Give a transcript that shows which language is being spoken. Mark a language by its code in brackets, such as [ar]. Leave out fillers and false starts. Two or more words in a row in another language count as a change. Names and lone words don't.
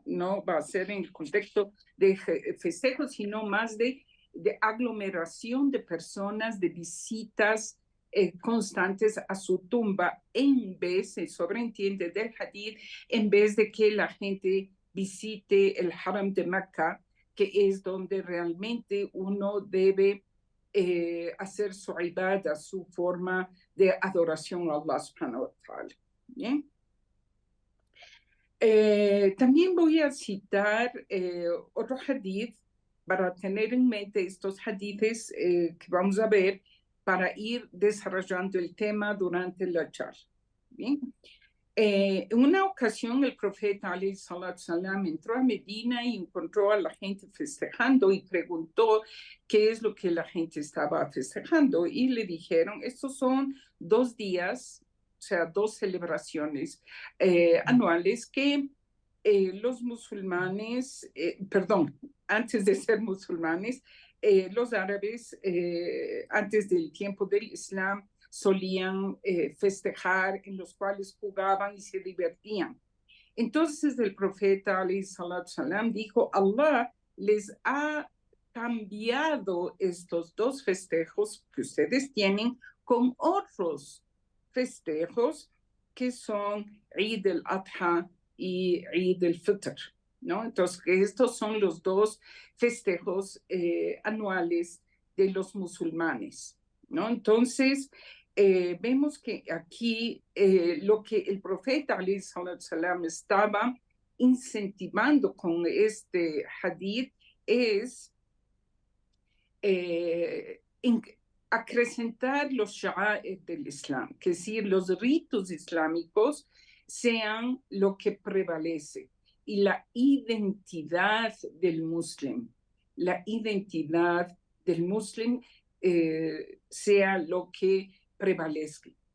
[es] No va a ser en el contexto de festejo, sino más de aglomeración de personas, de visitas constantes a su tumba, en vez, se sobreentiende del hadith, en vez de que la gente visite el Haram de Mecca, que es donde realmente uno debe hacer su ibadah, su forma de adoración a [ar] الله سبحانه وتعالى. [es] ¿Bien? También voy a citar otro hadith para tener en mente estos hadithes que vamos a ver para ir desarrollando el tema durante la charla. Bien. En una ocasión el profeta [ar] عليه الصلاة والسلام [es] entró a Medina y encontró a la gente festejando y preguntó qué es lo que la gente estaba festejando y le dijeron, estos son 2 días, o sea, 2 celebraciones anuales que los musulmanes, perdón, antes de ser musulmanes, los árabes, antes del tiempo del Islam, solían festejar, en los cuales jugaban y se divertían. Entonces el profeta [ar] عليه الصلاة والسلام [es] dijo, Allah les ha cambiado estos 2 festejos que ustedes tienen con otros festejos que son Eid al-Adha y Eid al-Fitr, ¿no? Entonces, estos son los 2 festejos anuales de los musulmanes, ¿no? Entonces, vemos que aquí lo que el profeta [ar] عليه الصلاة والسلام [es] estaba incentivando con este hadith es acrecentar los sha'air del Islam, que es decir, los ritos islámicos sean lo que prevalece y la identidad del muslim, la identidad del muslim sea lo que prevalezca.